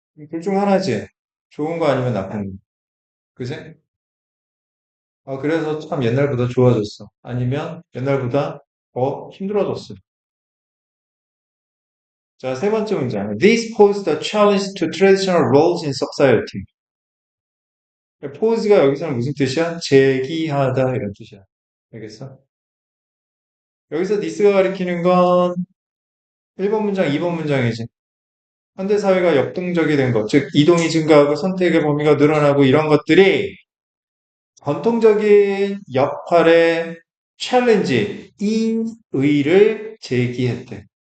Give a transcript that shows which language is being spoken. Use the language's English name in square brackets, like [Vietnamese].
[Korean] 둘 중 하나지. 좋은 거 아니면 나쁜 거. 그지? 그래서 참 옛날보다 좋아졌어. 아니면 옛날보다 더 힘들어졌어. 자, 세 번째 문장. [English] This posed a challenge to traditional roles in society. [Korean] pose가 여기서는 무슨 뜻이야? 제기하다 이런 뜻이야. 알겠어? 여기서 this가 가리키는 건 1번 문장, 2번 문장이지. 현대 사회가 역동적이 된 것, 즉 이동이 증가하고 선택의 범위가 늘어나고 이런 것들이 전통적인 역할의 챌린지, 이의를 제기했대.